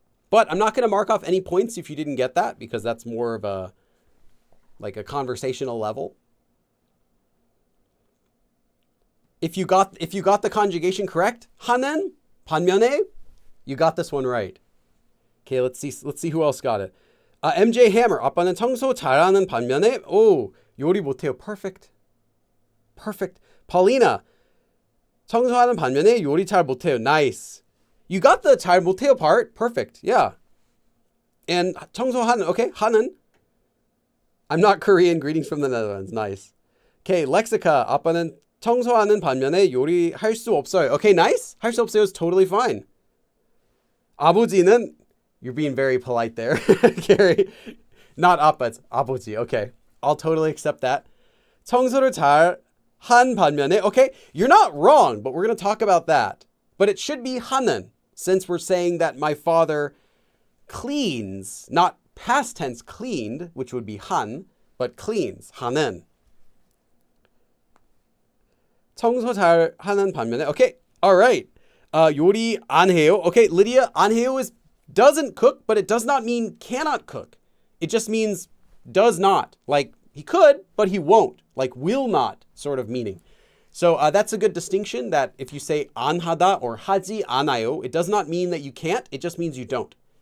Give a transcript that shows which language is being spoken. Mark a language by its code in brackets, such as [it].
[en] But I'm not going to mark off any points if you didn't get that, because that's more of a conversational level. If you got the conjugation correct, [ko] 하는 반면에, [en] you got this one right. Okay, let's see who else got it. [ko] MJ Hammer, 아빠는 청소 잘하는 반면에, 요리 못해요. [en] Perfect. [ko] Paulina, 청소하는 반면에 요리 잘 못해요. [en] Nice. You got the [ko] 잘 못해요 [en] part. Perfect. Yeah. And 청소하는, okay, 하는. I'm not Korean. Greetings from the Netherlands. Nice. [ko] Okay, Lexica, 아빠는 청소하는 반면에 요리할 수 없어요. [en] Okay, nice. [ko] 할 수 없어요 [en] is totally fine. 아버지는, you're being very polite there, Gary. Not 아빠, it's 아버지. Okay, I'll totally accept that. [ko] 청소를 잘 한 반면에, [en] okay, you're not wrong, but we're going to talk about that. But it should be 하는, since we're saying that my father cleans, not past tense cleaned, which would be 한, but cleans, 하는. [ko] 청소 잘 하는 반면에, [en] okay, all right. [ko] 요리 안 해요. [en] Okay, Lydia, [ko] 안 해요 [en] is doesn't cook, but it does not mean cannot cook. It just means does not. Like he could, but he won't. Like will not sort of meaning. So that's a good distinction that if you say [ko] 안 하다 [en] or [ko] 하지 않아요, [en] it does not mean that you can't. It just means you don't.